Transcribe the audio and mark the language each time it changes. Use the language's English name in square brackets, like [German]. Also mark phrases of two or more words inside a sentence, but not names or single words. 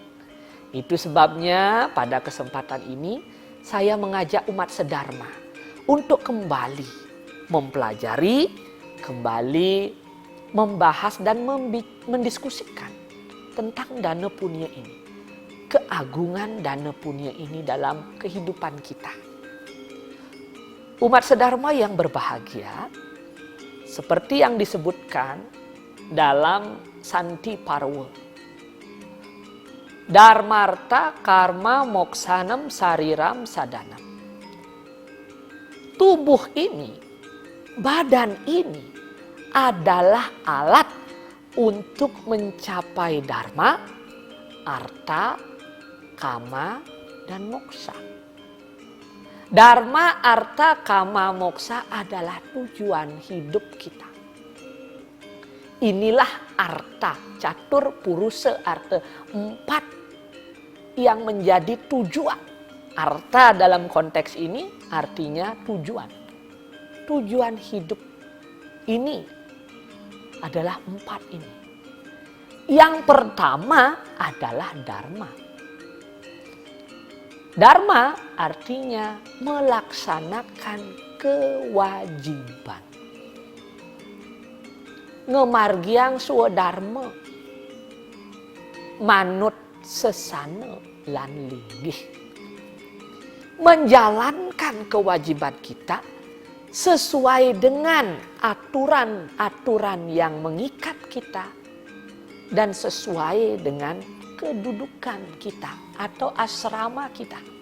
[Indonesian] Itu sebabnya pada kesempatan ini saya mengajak umat sedharma untuk kembali mempelajari, kembali membahas dan mendiskusikan tentang dana punya ini. Keagungan dana punya ini dalam kehidupan kita. Umat sedharma yang berbahagia, seperti yang disebutkan dalam Santi Parwa. [Sanskrit] Dharmarta karma moksanam sariram sadanam. [Indonesian] Tubuh ini, badan ini adalah alat untuk mencapai dharma, arta, kama, dan moksa. Dharma, arta, kama, moksa adalah tujuan hidup kita. Inilah arta, catur, purusa, arta. 4 yang menjadi tujuan. Arta dalam konteks ini artinya tujuan. Tujuan hidup ini adalah 4 ini. Yang pertama adalah dharma. Dharma artinya melaksanakan kewajiban. [Balinese] Ngemargiang swadharma, manut sesana lan linggih. [Indonesian] Menjalankan kewajiban kita sesuai dengan aturan-aturan yang mengikat kita dan sesuai dengan kedudukan kita atau asrama kita.